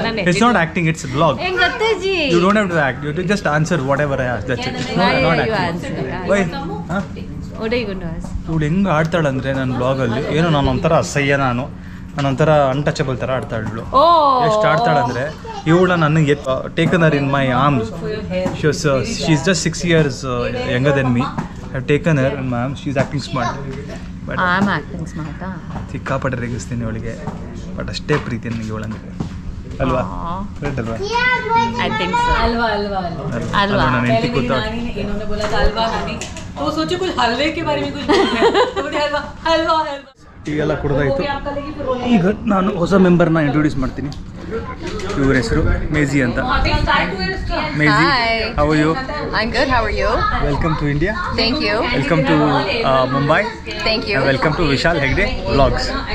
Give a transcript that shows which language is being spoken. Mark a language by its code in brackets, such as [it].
[en] It's not acting, it's a vlog. You don't have to act. You have to just answer whatever I ask. That's it. It's not acting. Why? Huh? What are you going to ask? [kn] ಇವಳು ಹೆಂಗೆ ಆಡ್ತಾಳಂದ್ರೆ ನನ್ನ ಬ್ಲಾಗಲ್ಲಿ ಏನೋ ನಾನು ಒಂಥರ ಅಸಹ್ಯ ನಾನೊಂಥರ untouchable ಥರ ಆಡ್ತಾಳು. ಎಷ್ಟು ಆಡ್ತಾಳಂದ್ರೆ ಇವಳ ನನಗೆ [en] Taken her in my arms. She is just 6 years younger than me. I have taken her in my arms. She is acting smart. But I'm acting smart. [kn] ಸಿಕ್ಕಾಪಟ್ಟೆ ರೇಗಿಸ್ತೀನಿ ಅವಳಿಗೆ. ಬಟ್ ಅಷ್ಟೇ ಪ್ರೀತಿ ನನಗೆ ಇವಳಂದ್ರೆ ಅಲ್ವಾ? ಕರೆಕ್ಟ್ ಅಲ್ವಾ? [en] I think so. Alwa. [kn] ನಾನು ಹೆಂಡತಿ ಕೂತ [hi] इन्होंने बोला था हलवा नानी, तो सोचे कुछ हलवे के बारे में कुछ बोलते हैं. हलवा. [kn] ಈಗೆಲ್ಲ ಕುಡ್ದಾಯ್ತು. ಈಗ ನಾನು ಹೊಸ ಮೆಂಬರ್ನ ಇಂಟ್ರೊಡ್ಯೂಸ್ ಮಾಡ್ತೀನಿ. ಇವ್ರ ಹೆಸರು ಮೇಜಿ ಅಂತ. ಮೇಜಿ, [en] How are you? I'm good. How are you? Welcome to India. Thank you. Welcome to Mumbai. Thank you. Welcome to Vishal Hegde vlogs.